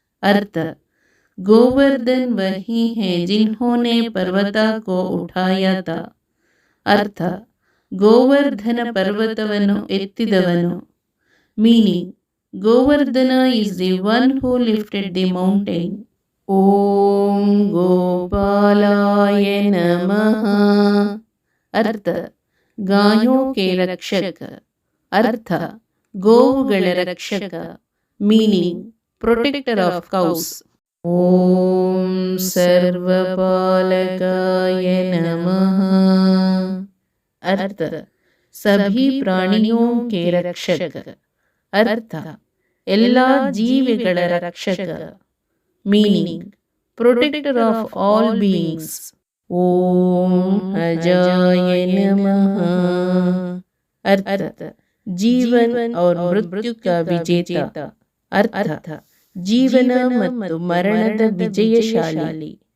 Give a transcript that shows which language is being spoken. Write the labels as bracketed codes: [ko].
[hi] अर्थ, गोवर्धन वही है जिन्होंने पर्वता को उठाया था. [kn] अर्थ, ಗೋವರ್ಧನ ಪರ್ವತವನ್ನು ಎತ್ತಿದವನು. [en] Meaning, Govardhana is the one who lifted the mountain. [sa] ಓಂ ಗೋಪಾಲಾಯ ನಮಃ. [hi] अर्थ, गायों के रक्षक. [kn] अर्थ, ಗೋವುಗಳ ರಕ್ಷಕ. [en] Meaning, protector of cows. [sa] ಓಂ ಸರ್ವಪಾಲಕಾಯ ನಮಃ. [hi] अर्थ, सभी प्राणियों के रक्षक. [kn] अर्थ, ಎಲ್ಲ ಜೀವಿಗಳ ರಕ್ಷಕ. [en] Meaning, protector of all beings. [sa] ಓಂ अजाय नमः. [hi] अर्थ, जीवन और मृत्यु का विजेता. [kn] अर्थ, ಜೀವನ ಮತ್ತು ಮರಣದ ವಿಜಯಶಾಲಿ.